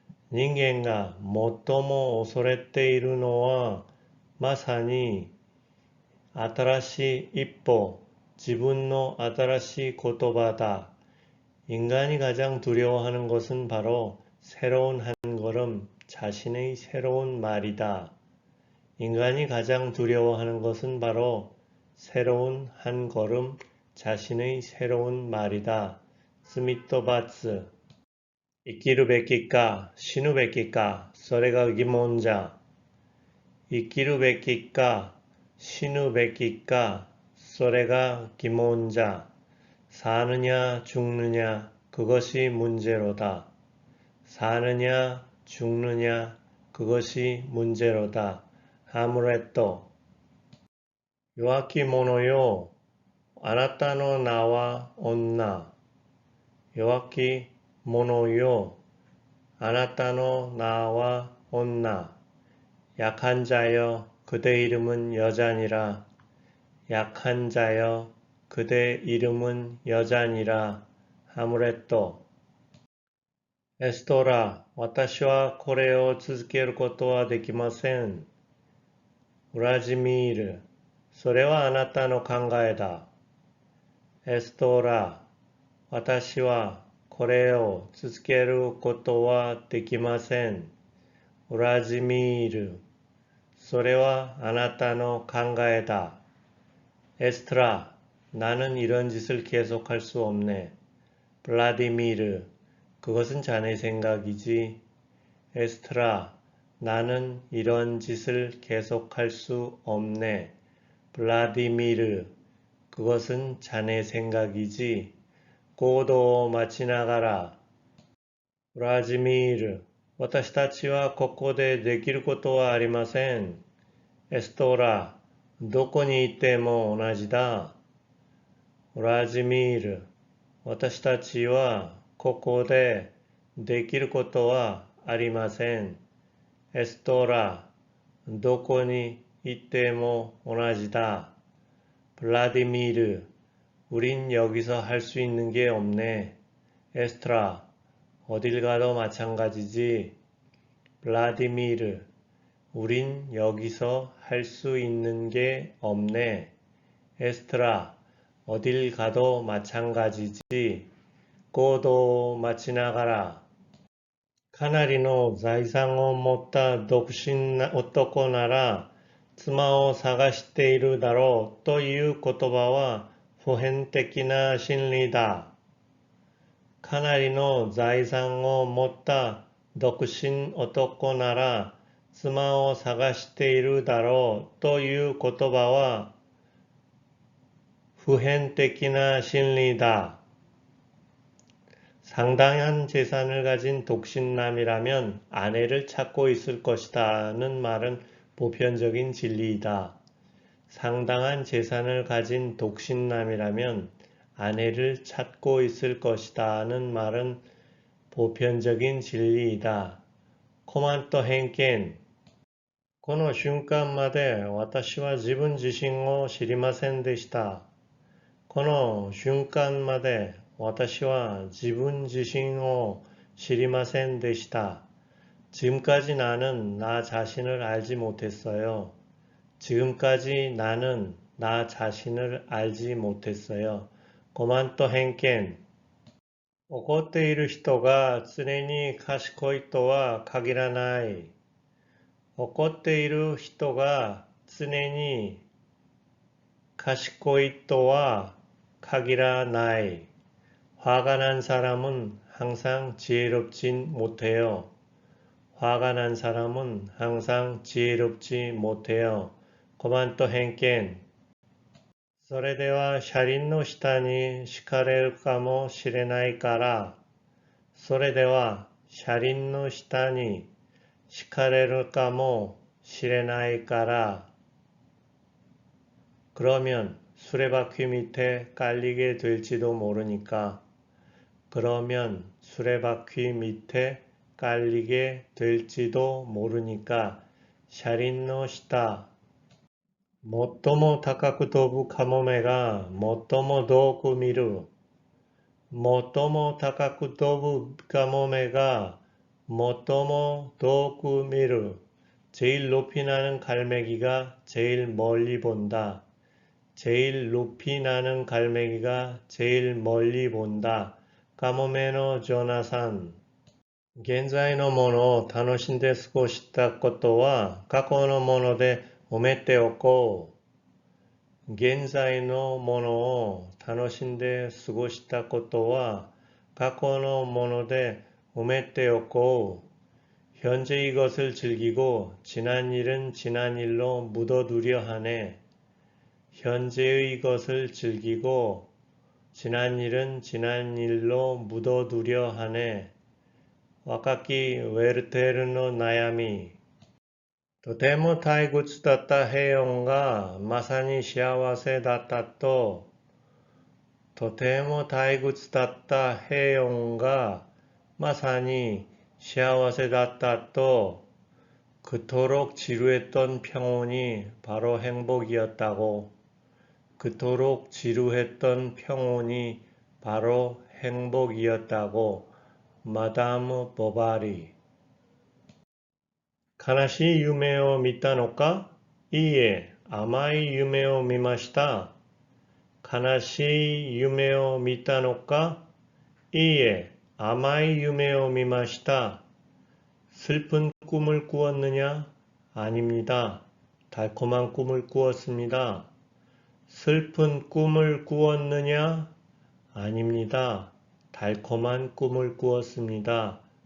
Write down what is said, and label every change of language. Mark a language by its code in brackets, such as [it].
[ja] 人間が最も恐れているのはまさに新しい一歩、自分の新しい言葉だ。人間が最も恐れているのはまさに新しい一歩、自分の新しい言葉だ. [ko] 인간이 가장 두려워하는 것은 바로 새로운 한 걸음, 자신의 새로운 말이다. 인간이 가장 두려워하는 것은 바로 새로운 한 걸음, 자신의 새로운 말이다. [ja] 스미토 바츠. 生きるべきか死ぬべきかそれが疑問じゃ。生きるべきか死ぬべきかそれが疑問じゃ。 [ko] 사느냐 죽느냐 그것이 문제로다. 사느냐 죽느냐 그것이 문제로다. 아무래도 [ja] 弱き者よあなたの名は女。弱き者よあなたの名は女. [ko] 약한 자여 그대 이름은 여자니라. 약한 자여 그대 이름은 여자니라. 아무래도 [ja] 에스토라, 私はこれを続けることはできません。ウラジミール、それはあなたの考えだ。エストラ、私はこれを続けることはできません。ウラジミール、それはあなたの考えだ。 [ko] エストラ、나는 이런 짓을 계속할 수 없네. 블라디미르, 그것은 자네 생각이지. 에스트라, 나는 이런 짓을 계속할 수 없네. 블라디미르, 그것은 자네 생각이지. [ja] 고도 마치나가라. 블라디미르, 私たちはここでできることはありません。エストラ、どこにいても同じだ。ウラジミール、私たちはここでできることはありません。エストラ、どこにいても同じだ。 [ko] ブラディミル、우린 여기서 할 수 있는 게 없네. 에스트라, 어딜 가도 마찬가지지. 블라디미르, 우린 여기서 할 수 있는 게 없네. 에스트라, 어딜 가도 마찬가지지. [ja] 고도 마치나가라. かなりの財産を持った独身な男なら妻を探しているだろうという言葉は普遍的な真理だ。かなりの財産を持った独身男なら妻を探しているだろうという言葉は普遍的な真理だ。 [ko] 상당한 재산을 가진 독신남이라면 아내를 찾고 있을 것이다는 말은 보편적인 진리이다. 상당한 재산을 가진 독신남이라면 아내를 찾고 있을 것이다는 말은 보편적인 진리이다. [ja] 코만토 henken この瞬間まで私は自分自身を知りませんでした。この瞬間まで私は自分自身を知りませんでした. [ko] 지금까지 나는 나 자신을 알지 못했어요. 지금까지 나는 나 자신을 알지 못했어요. [ja] 고만토 henken 怒っている人が常に賢いとは限らない。怒っている人が常に賢いとは限らない. [ko] 화가 난 사람은 항상 지혜롭진 못해요. 화가 난 사람은 항상 지혜롭지 못해요. [ja] 고만토 henken それでは車輪の下に敷かれるかもしれないから。それでは車輪の下に敷かれるかもしれないから. [ko] 그러면 수레바퀴 밑에 깔리게 될지도 모르니까. 그러면 수레바퀴 밑에 깔리게 될지도 모르니까. [ja] 샤린노 시타 最も高く飛ぶカモメが最も遠く見る。最も高く飛ぶカモメが最も遠く見る. [ko] 제일 높이 나는 갈매기가 제일 멀리 본다. 제일 높이 나는 갈매기가 제일 멀리 본다. [ja] 카모메노 조나산 現在のものを楽しんで過ごしたことは過去のもので埋めておこう。現在のものを楽しんで過ごしたことは過去のもので埋めておこう. [ko] 현재 이것을 즐기고 지난 일은 지난 일로 묻어두려 하네. 현재의 것을 즐기고 지난 일은 지난 일로 묻어두려 하네. [ja] 와카키 웨르테르노 나야미 とても退屈だった平穏がまさに幸せだったと。とても退屈だった平穏がまさに幸せだったと. [ko] 그토록 지루했던 평온이 바로 행복이었다고. 그토록 지루했던 평온이 바로 행복이었다고. [ja] 마다무 보바리 悲しい夢を見たのか? いいえ、甘い夢を見ました。悲しい夢を見たのか？いいえ、甘い夢を見ました。 [ko] 슬픈 꿈을 꾸었느냐? 아닙니다. 달콤한 꿈을 꾸었습니다. 슬픈 꿈을 꾸었느냐? 아닙니다. 달콤한 꿈을 꾸었습니다.